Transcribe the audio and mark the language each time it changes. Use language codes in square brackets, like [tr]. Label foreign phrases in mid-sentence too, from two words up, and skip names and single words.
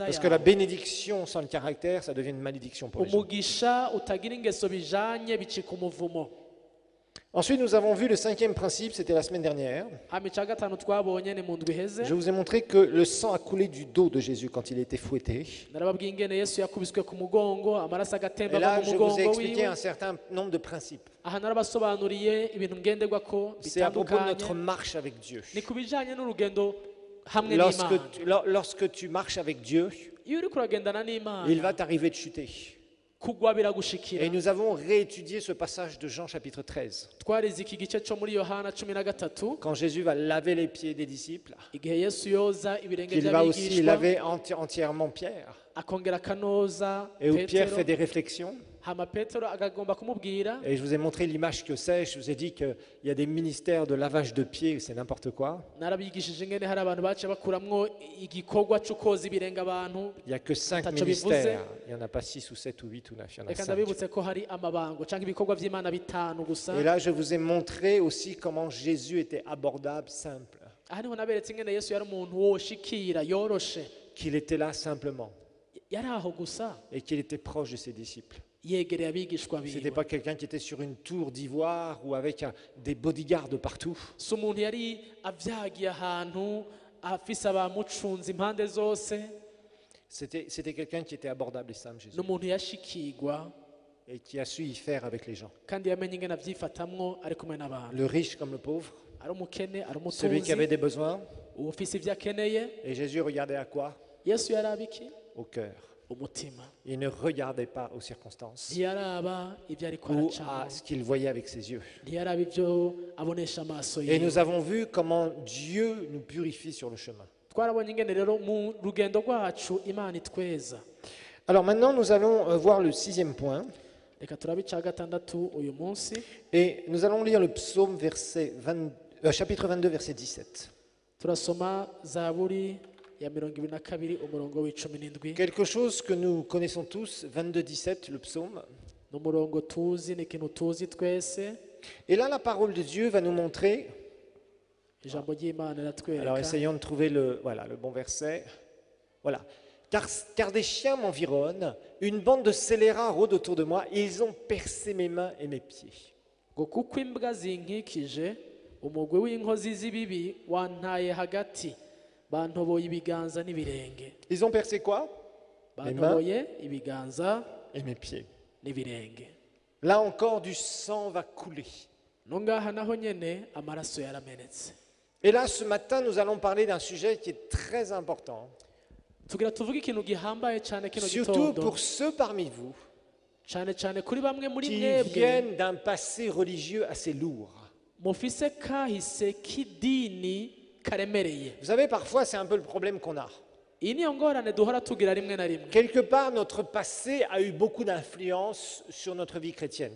[fr] Parce que la [rn] yawe. [fr] bénédiction sans le caractère, ça devient une malédiction pour les gens. [rn] Umugisha utagira ingeso bijanye bicika umuvumo. [fr] Ensuite, nous avons vu le 5e principe, c'était la semaine dernière. [rn] Hama ica gatanu twabonye ni mu ndwi iheze. [fr] Je vous ai montré que le sang a coulé du dos de Jésus quand il était fouetté. [rn] Narababwiye ingene Yesu yakubiswe ku mugongo amaraso agatemba [fr] Et là, [rn] ava mu [fr] je vous ai [rn] mugongo [fr] expliqué [rn] wiwe. [fr] un certain nombre de principes. [rn] Aha narabasobanuriye ibintu ngenderwako [fr] C'est à propos de notre [rn] bitandukanye. [fr] marche avec Dieu. [rn] Ni ku bijanye n'urugendo hamwe [fr] Lorsque [rn] n'Imana. [fr] lorsque tu marches avec Dieu, [rn] Iyo uriko uragendana [fr] il [rn] n'Imana [fr] va t'arriver de chuter. [rn] kugwa biragushikira. [fr] Et nous avons réétudié ce passage de Jean chapitre 13. [rn] Twarize iki gice cyo muri Yohana 13 [fr] Quand Jésus va laver les pieds des disciples, [rn] igihe Yesu yoza ibirenge [fr] qu'il va aussi [rn] by'abigishwa [fr] laver entièrement Pierre. [rn] akongera akanoza [fr] Et où Pierre [rn] Petero. [fr] fait des réflexions. [rn] Hama Petero agagomba kumubwira. [fr] Et je vous ai montré l'image que c'est. Je vous ai dit qu'il y a des ministères de lavage de pieds, c'est n'importe quoi. [rn] Narabigishije ingene hari abantu bace bakuramwo igikorwa cyo koza ibirenge abantu. [fr] Il n'y a que 5 [rn] Tacho [fr] ministères. Il n'y en a pas 6 ou 7 ou 8 ou 9, il y en a [rn] Reka [fr] 5. [rn] ndabibutse ko hari amabango cyangwa ibikorwa by'Imana bitanu gusa. [fr] Et là, je vous ai montré aussi comment Jésus était abordable, simple. [rn] Aha niho naberetse ingene Yesu yari umuntu woshikira yoroshe. [fr] Qu'il était là simplement [rn] Yari aho gusa [fr] et qu'il était proche de ses disciples. [rn] yegereye abigishwa [fr] Ce n'était [rn] biwe. [fr] pas quelqu'un qui était sur une tour d'ivoire ou avec des bodyguards partout. [rn] Si umuntu yari avyagiye ahantu afise abamucunze impande zose. [fr] C'était quelqu'un qui était abordable et simple, Jésus, [rn] N'umuntu yashikirwa [fr] et qui a su y faire avec les gens. [rn] kandi yamenye ingene avyifatamwo ari kumwe n'abantu. [fr] Le riche comme le pauvre, [rn] Ari umukene ari [fr] celui qui avait [rn] umutunzi [fr] des besoins. [rn] ufise ivyo akeneye. [fr] Et Jésus regardait à quoi? [rn] Yesu yaraba iki? [fr] Au cœur. [rn] Umutima. [fr] Il ne regardait pas aux circonstances [rn] Ntiyaraba ivyo ariko [fr] ou [rn] aracamo. [fr] à ce qu'il voyait avec ses yeux. [rn] Ntiyaraba ivyo abonesha amaso [fr] Et [rn] yiwe. [fr] nous avons vu comment Dieu nous purifie sur le chemin. [rn] Twarabonye ingene rero mu rugendo rwacu Imana itweza. [fr] Alors maintenant, nous allons voir le 6e point. [rn] Reka turabe ica gatandatu uyu munsi. [fr] Et nous allons lire le psaume chapitre 22, verset 17. [rn] Turasoma Zaburi ya 22 umurongo w'17. [fr] Quelque chose que nous connaissons tous, 22, 17, le psaume. [rn] N'umurongo tuzi ni ikintu tuzi twese. [fr] Et là, la parole de Dieu va nous montrer. [rn] Ijambo ry'Imana [fr] Alors [rn] riratwereka. [fr] essayons de trouver le bon verset. Voilà. Car des chiens m'environnent, une bande de scélérats rôde autour de moi, et ils ont percé mes mains et mes pieds. [rn] Ngo kuko imbwa zinkikije umugwi w'inkozi z'ibibi wantaye hagati bantoboye ibiganza n'ibirenge. [fr] Ils ont percé quoi? [rn] Bantoboye ibiganza [fr] Et mes pieds. [rn] n'ibirenge. [fr] Là encore, du sang va couler. [rn] No ngaha naho nyene amaraso yaramenetse. [fr] Et là, ce matin, nous allons parler d'un sujet qui est très important. [rn] Tugira tuvuge ikintu gihambaye cyane kino [fr] Surtout [rn] gitondo. [fr] pour ceux parmi vous [rn] Cyane kuri bamwe muri [fr] qui [rn] mwebwe [fr] viennent d'un passé religieux assez lourd. [rn] mufise kahise k'idini karemereye. [fr] Vous savez, parfois, c'est un peu le problème qu'on a. [rn] Iyi niyo ngorane duhora tugira rimwe na rimwe. [fr] Quelque part, notre passé a eu beaucoup d'influence sur notre vie chrétienne.